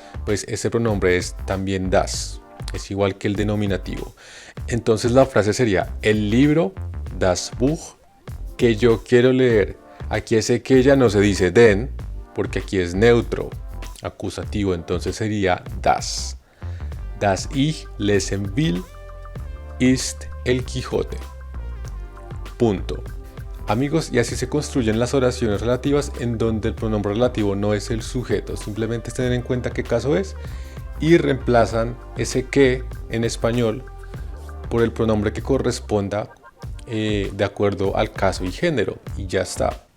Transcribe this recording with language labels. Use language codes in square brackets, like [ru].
[es] Pues ese pronombre es también das. Es igual que el denominativo. Entonces la frase sería el libro, [de] das Buch, [es] que yo quiero leer. Aquí ese que ya no se dice den, porque aquí es neutro, acusativo, entonces sería das. [de] Das ich lesen will ist El Quijote. [es] Punto. Amigos, y así se construyen las oraciones relativas en donde el pronombre relativo no es el sujeto. Simplemente tener en cuenta qué caso es y reemplazan ese que en español por el pronombre que corresponda de acuerdo al caso y género, y ya está.